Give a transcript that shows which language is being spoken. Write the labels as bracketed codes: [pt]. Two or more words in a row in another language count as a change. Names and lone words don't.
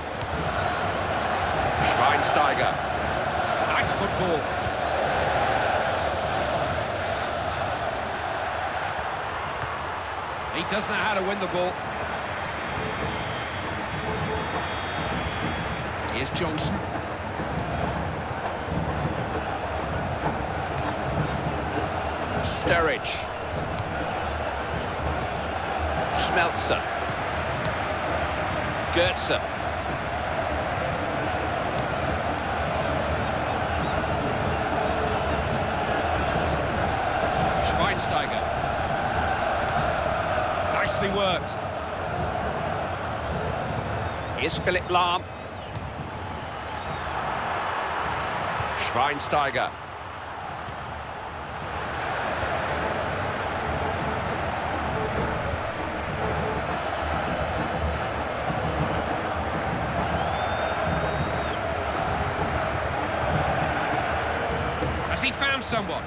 [en] Schweinsteiger. Nice football. He does know how to win the ball. Here's Johnson. Sturridge. Schmelzer. Goetze. Schweinsteiger. Nicely worked. Here's Philip Lahm. Schweinsteiger. Has he found someone?